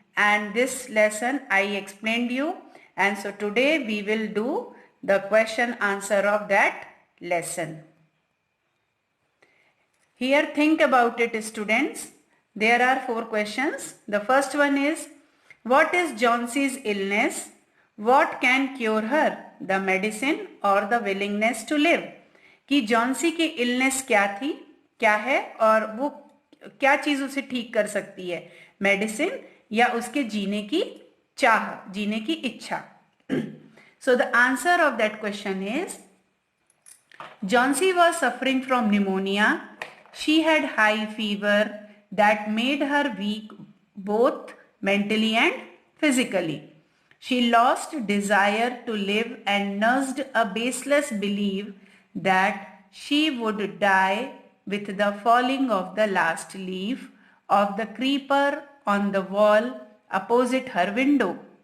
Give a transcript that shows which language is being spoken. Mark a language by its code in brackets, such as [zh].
[en] And this lesson I explained you, and so today we will do the question answer of that lesson. Here think about it students. There are 4 questions. The first one is, what is Johnsey's illness? What can cure her? The medicine or the willingness to live? [hi] कि Johnsy की illness क्या थी, क्या है और वो क्या चीज उसे ठीक कर सकती है, मेडिसिन या उसके जीने की चाह, जीने की इच्छा. [en] So the answer of that question is, Johnsy was suffering from pneumonia. She had high fever that made her weak both mentally and physically. She lost desire to live and nursed a baseless belief that she would die with the falling of the last leaf of the creeper on the wall opposite her window.